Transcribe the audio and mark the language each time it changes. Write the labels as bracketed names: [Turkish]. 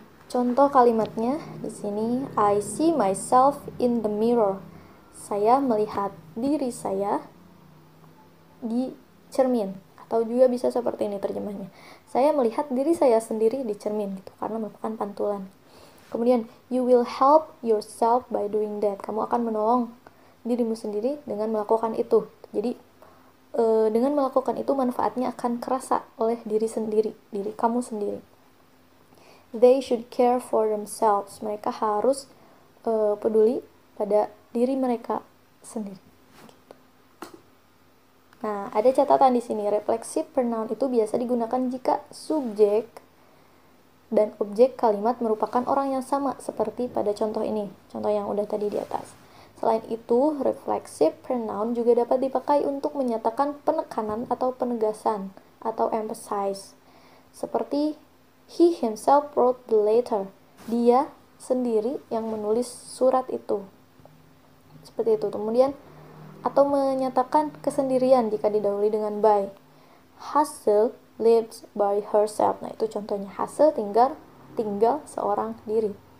[Indonesian] Contoh kalimatnya di sini, [English] I see myself in the mirror. [Indonesian] Saya melihat diri saya di cermin, atau juga bisa seperti ini terjemahnya. Saya melihat diri saya sendiri di cermin gitu, karena merupakan pantulan. [English] Kemudian you will help yourself by doing that. [Indonesian] Kamu akan menolong dirimu sendiri dengan melakukan itu. Jadi dengan melakukan itu manfaatnya akan kerasa oleh diri sendiri, diri kamu sendiri. [English] They should care for themselves. [Indonesian] Mereka harus peduli pada diri mereka sendiri. Nah, ada catatan di sini. Reflexive pronoun itu biasa digunakan jika subjek dan objek kalimat merupakan orang yang sama, seperti pada contoh ini, contoh yang udah tadi di atas. Selain itu, reflexive pronoun juga dapat dipakai untuk menyatakan penekanan atau penegasan atau emphasize. [English] Seperti he himself wrote the letter. [Indonesian] Dia sendiri yang menulis surat itu. Seperti itu. Kemudian atau menyatakan kesendirian jika didahului dengan by. [English] Hazel lives by herself. [Indonesian] Nah, itu contohnya. Hazel tinggal seorang diri.